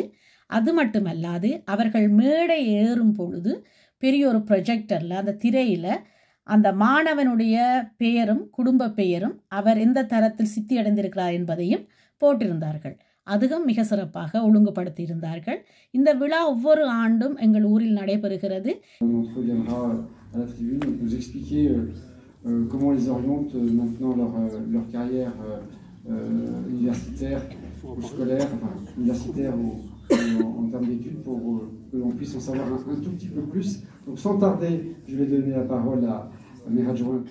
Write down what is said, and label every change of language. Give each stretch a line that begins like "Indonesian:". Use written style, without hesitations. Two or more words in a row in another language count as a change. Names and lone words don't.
Tamil: அது மட்டுமல்லாது அவர்கள் மேடை ஏறும் பொழுது பெரிய ஒரு ப்ரொஜெக்டரில், அந்த திரையில் அந்த மாணவனுடைய பெயரும் குடும்ப பெயரும் அவர் எந்த தரத்தில் சித்தி அடைந்திருக்கிறார் என்பதையும் போட்டிருந்தார்கள். அதுவும் மிக சிறப்பாக ஒழுங்குபடுத்தி இருந்தார்கள். இந்த விழா ஒவ்வொரு ஆண்டும் எங்கள் ஊரில் நடைபெறுகிறது.
French: Comment ils orientent maintenant leur carrière universitaire ou scolaire, enfin universitaire ou en termes d'études, pour que l'on puisse en savoir un tout petit peu plus. Donc sans tarder, je vais donner la parole à mes adjoints.